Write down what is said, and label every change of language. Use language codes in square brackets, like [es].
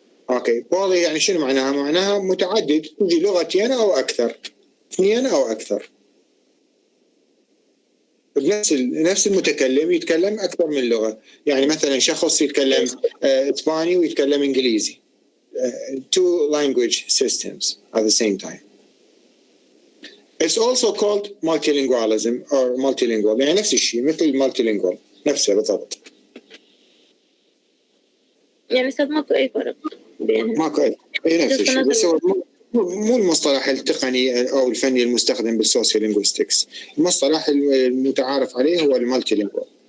[ar] اوكي. بولي يعني شنو معناها؟ معناها متعدد، تجي لغتين او اكثر، 2 او اكثر. نفس المتكلم يتكلم اكثر من لغه. يعني مثلا شخص يتكلم اسباني ويتكلم انجليزي. [en] 2 language systems at the same time. It's also called multilingualism or multilingual. [ar] يعني نفس الشيء مثل multilingual نفسه بالضبط. يعني أستاذ ماكو أي فرق بينهم؟ ماكو أي نفس الشيء، بس هو مو المصطلح التقني أو الفني المستخدم بالسوسيولينغويستكس. المصطلح المتعارف عليه هو المالتيلينغوال.